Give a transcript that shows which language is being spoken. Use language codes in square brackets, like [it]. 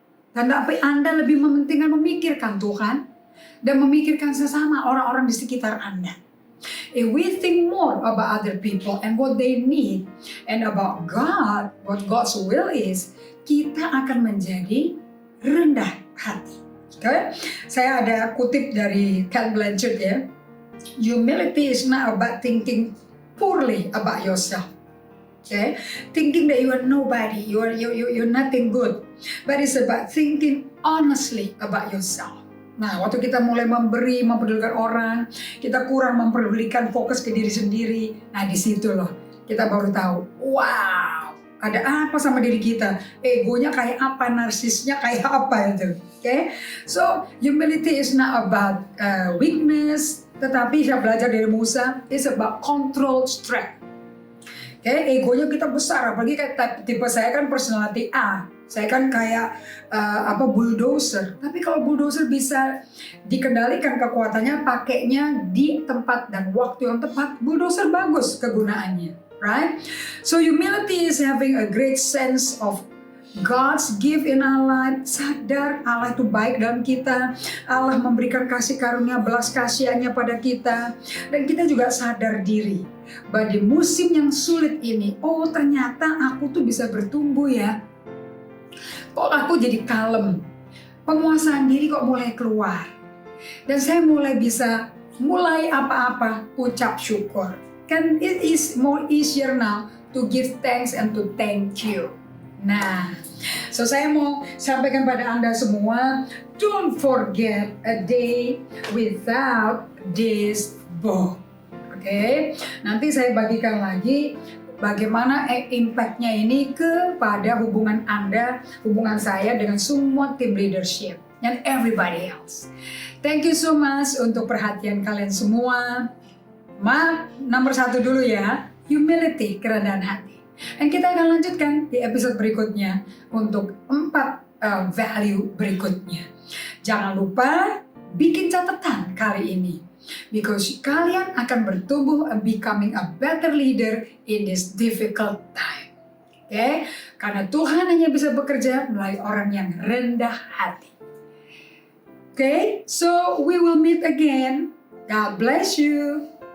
[id] Dan tapi Anda lebih mementingkan memikirkan Tuhan dan memikirkan sesama orang-orang di sekitar Anda. [en] If we think more about other people and what they need and about God, what God's will is, [id] kita akan menjadi rendah hati. [en] Okay? [id] Saya ada kutip dari Ken Blanchard ya. [en] Humility is not about thinking poorly about yourself. Okay? Thinking that you are nobody, you're nothing good. But it's about thinking honestly about yourself. [id] Nah, waktu kita mulai mempedulikan orang, kita kurang mempedulikan fokus ke diri sendiri. Nah, di situ loh kita baru tahu, wow, ada apa sama diri kita, egonya kayak apa, narsisnya kayak apa itu. Okay? [en] So humility is not about weakness, [id] tetapi saya belajar dari Musa, [en] it's about control strength. Okay? [id] Egonya kita besar, apalagi kayak tipe saya kan personality A. Saya kan kayak bulldozer. Tapi kalau bulldozer bisa dikendalikan kekuatannya, pakainya di tempat dan waktu yang tepat, bulldozer bagus kegunaannya, right? [en] So humility is having a great sense of God's gift in our life. [id] Sadar Allah itu baik dalam kita. Allah memberikan kasih karunia, belas kasihannya pada kita. Dan kita juga sadar diri bahwa di musim yang sulit ini, oh ternyata aku tuh bisa bertumbuh ya. Kok aku jadi kalem, penguasaan diri kok mulai keluar. Dan saya mulai bisa, apa-apa ucap syukur. [en] Kan it is more easier now to give thanks and to thank you. [id] Nah, so saya mau sampaikan pada Anda semua, [en] don't forget a day without this book. [id] Oke, nanti saya bagikan lagi bagaimana impact-nya ini kepada hubungan Anda, hubungan saya dengan semua tim leadership [en] and everybody else. Thank you so much [id] untuk perhatian kalian semua. Nomor 1 dulu ya, humility, kerendahan hati. Dan kita akan lanjutkan di episode berikutnya untuk 4 value berikutnya. Jangan lupa bikin catatan kali ini. [en] Because [id] kalian akan bertumbuh [en] and becoming a better leader in this difficult time. Okay? [id] Karena Tuhan hanya bisa bekerja melalui orang yang rendah hati. [en] Okay? So we will meet again. God bless you.